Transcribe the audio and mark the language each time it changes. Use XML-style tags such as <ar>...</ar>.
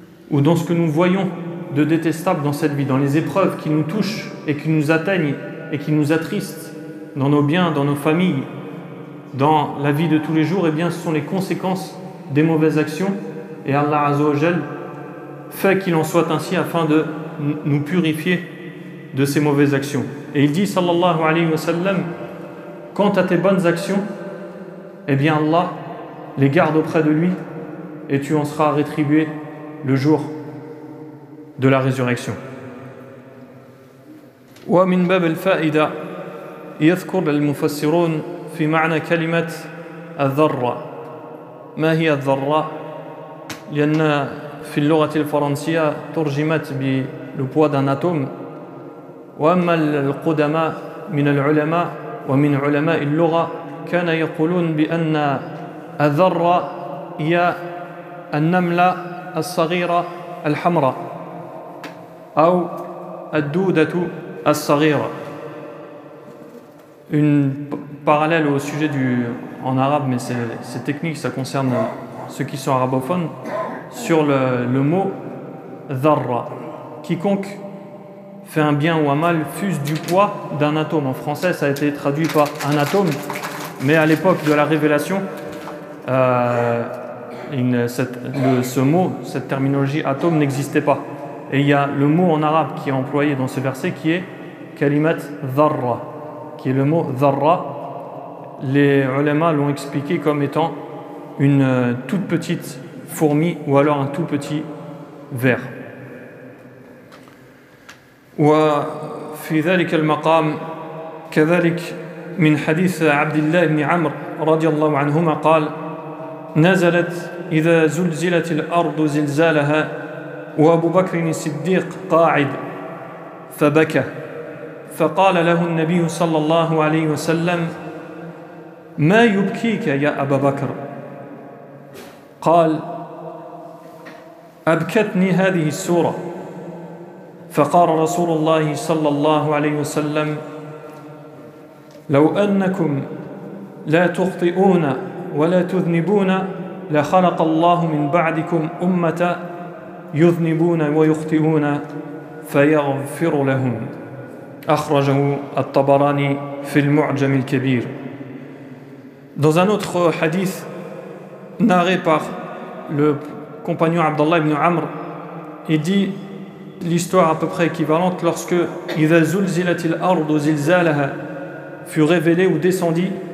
<fr>ou dans ce que nous voyons de détestable dans cette vie, dans les épreuves qui nous touchent et qui nous atteignent et qui nous attristent dans nos biens, dans nos familles, dans la vie de tous les jours. Eh bien, ce sont les conséquences des mauvaises actions et Allah Azza wa Jal fait qu'il en soit ainsi afin de nous purifier de ces mauvaises actions. Et il dit sallallahu alayhi wa sallam: quant à tes bonnes actions, eh bien Allah les garde auprès de lui et tu en seras rétribué le jour de la résurrection.</fr> <ar>ومن باب الفائدة يذكر المفسرون في معنى كلمة الذرة. ما هي الذرة؟ لأن في اللغة الفرنسية ترجمت بال</ar> <fr>poids d'un atome.</fr> <ar>وأما القدماء من العلماء ومن علماء اللغة كان يقولون بأن الذرة هي النملة الصغيرة الحمراء أو الدودة الصغيرة.</ar> <fr>Une parallèle au sujet en arabe, mais c'est technique, ça concerne ceux qui sont arabophones, sur le mot dharra. Quiconque fait un bien ou un mal fuse du poids d'un atome. En français, ça a été traduit par un atome, mais à l'époque de la révélation, ce mot, cette terminologie atome n'existait pas. Et il y a le mot en arabe qui est employé dans ce verset qui est kalimat dharra, qui est le mot dharra. Les ulama l'ont expliqué comme étant une toute petite fourmi ou alors un tout petit ver.</fr> <ar>وفي ذلك المقام كذلك من حديث عبد الله بن عمرو رضي الله عنهما قال: نزلت إذا زلزلت الأرض زلزالها وأبو بكر الصديق قاعد فبكى فقال له النبي صلى الله عليه وسلم: ما يبكيك يا أبا بكر؟ قال: أبكتني هذه السورة. فقال رسول الله صلى الله عليه وسلم: لو أنكم لا تخطئون ولا تذنبون لخلق الله من بعدكم أمة يذنبون ويخطئون فيغفر لهم. أخرجه الطبراني في المعجم الكبير.</ar> <fr>Dans un autre hadith narré par le compagnon Abdallah ibn Amr, il dit l'histoire à peu près équivalente lorsque</fr> <ar>إذا زلزلت الأرض زلزالها</ar> <fr>fut révélé ou descendit.</fr>